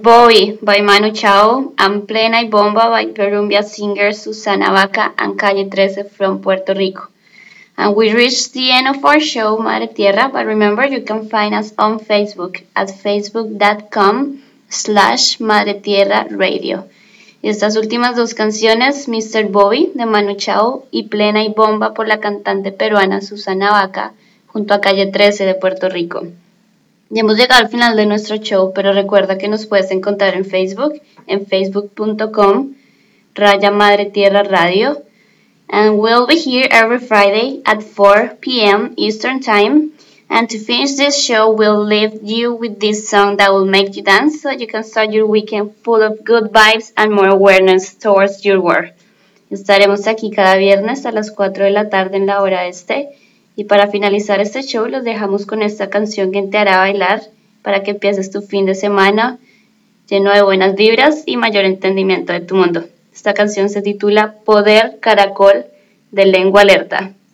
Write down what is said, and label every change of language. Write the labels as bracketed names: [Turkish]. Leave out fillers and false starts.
[English] Boy by Manu Chao and Plena y Bomba by Perumbia singer Susana Vaca and Calle 13 from Puerto Rico. And we reached the end of our show, Madre Tierra, but remember you can find us on Facebook at facebook.com/Madre Tierra Radio. [Spanish] Estas últimas dos canciones, Mr. Boy de Manu Chao y Plena y Bomba por la cantante peruana Susana Vaca junto a Calle 13 de Puerto Rico. Ya hemos llegado al final de nuestro show, pero recuerda que nos puedes encontrar en facebook.com/MadreTierraRadio. [English] And we'll be here every Friday at 4 p.m. Eastern Time. And to finish this show, we'll leave you with this song that will make you dance so you can start your weekend full of good vibes and more awareness towards your work. [Spanish] Estaremos aquí cada viernes a las 4 de la tarde en la hora este. Y para finalizar este show, los dejamos con esta canción que te hará bailar para que empieces tu fin de semana lleno de buenas vibras y mayor entendimiento de tu mundo. Esta canción se titula Poder Caracol de Lengua Alerta.